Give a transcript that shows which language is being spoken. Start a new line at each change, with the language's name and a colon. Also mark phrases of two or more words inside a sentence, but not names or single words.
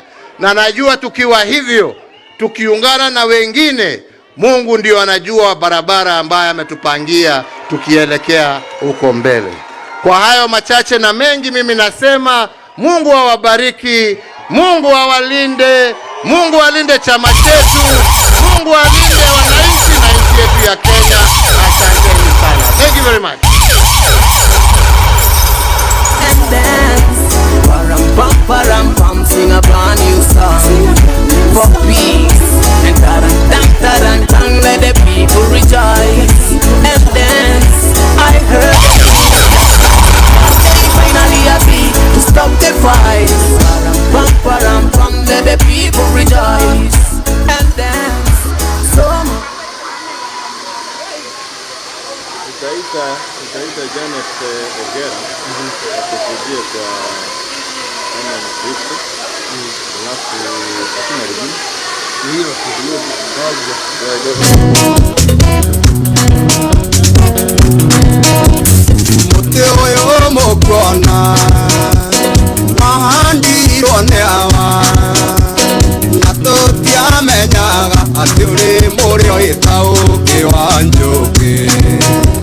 Swahili: Na najua tukiwa hivyo, tukiungana na wengine, Mungu ndio anajua barabara ambayo ametupangia tukielekea huko mbele. Kwa hayo machache na mengi, mimi nasema Mungu awabariki, Mungu awalinde, Mungu alinde chama chetu, Mungu alinde wananchi na nchi yetu ya Kenya. Asanteni sana.
English: Thank you very much. And dance, param pam, sing a brand new song for peace. And taran, let the people rejoice. And dance, I heard finally happy to stop the fight. Param pam, let the people rejoice. And dance,
Swahili: Utaita Janet Ogera akusaidia kwa kama Mkristo, alafu hakuna lingine hiyo
Kikuyu: Muteo mokona mahandirwo nĩ awa na tũtiamenyaga atĩ ũrĩ mũrĩo ĩtaũkĩ wa njũkĩ.